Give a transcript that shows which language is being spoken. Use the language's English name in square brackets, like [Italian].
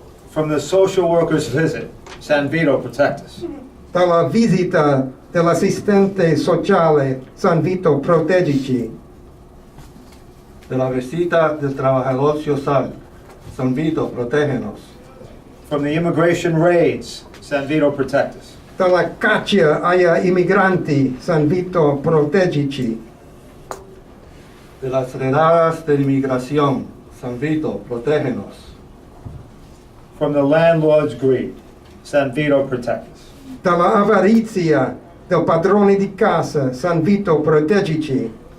[English] From the social worker's visit, San Vito, protect us. [Italian] Dalla visita dell'assistente sociale, San Vito, proteggici. [Spanish] De la visita del trabajador social, San Vito, protégenos. [English] From the immigration raids, San Vito, protect us. [Italian] Dalla caccia agli immigranti, San Vito, proteggici. [Spanish] De las redadas de inmigración, San Vito, protégenos. [English] From the landlord's greed, San Vito, protect us. [Italian] Dalla avarizia del padrone di casa, San Vito, proteggici.